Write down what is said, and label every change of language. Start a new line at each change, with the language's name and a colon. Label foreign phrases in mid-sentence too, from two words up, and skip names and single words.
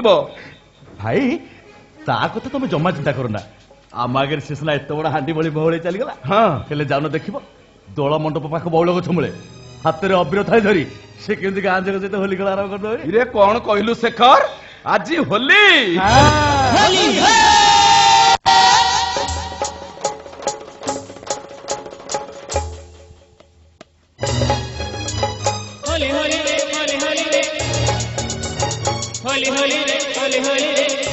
Odia: ଭାଇ ତା କଥା ତମେ ଜମା ଚିନ୍ତା କରନା। ଆମ ଆଗରେ ସେ ସିନା ଏତେ ବଡ ହାଣ୍ଡି ଭଳି ବହଳି ଚାଲିଗଲା। ହଁ ହେଲେ ଯାଉନ ଦେଖିବ ଦୋଳ ମଣ୍ଡପ ପାଖ ବଉଳ ଗଛ ମୂଳେ ହାତରେ ଅବିର ଥାଇ ଧରି ସେ କେମିତି ଗାଁ ଯାକ ସହିତ ହୋଲି ଖେଳ ଆରମ୍ଭ କରିଦେବେ। ଇରେ କଣ କହିଲୁ ଶେଖର, ଆଜି ହୋଲି।
Hindi: होली होली रे होली होली रे होली होली रे होली होली रे